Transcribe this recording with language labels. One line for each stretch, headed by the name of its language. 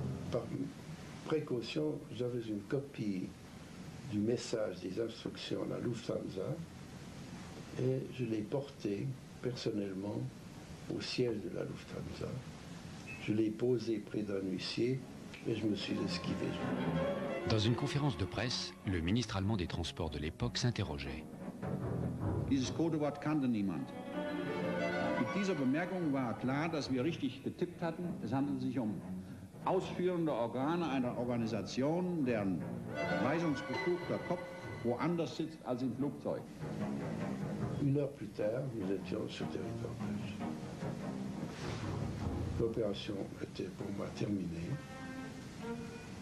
French: Par précaution, j'avais une copie du message des instructions à la Lufthansa et je l'ai porté personnellement au siège de la Lufthansa. Je l'ai posé près d'un huissier et je me suis esquivé. Dans une conférence de presse, le ministre allemand des Transports de l'époque s'interrogeait.
German: Dieses Codewort kannte niemand. Mit dieser Bemerkung war klar, dass wir richtig getippt hatten. Es handelt sich um ausführende Organe einer Organisation, deren weisungsbefugter Kopf woanders sitzt als im Flugzeug.
French: 1 heure plus tard, nous étions sur le territoire belge. L'opération était pour moi terminée.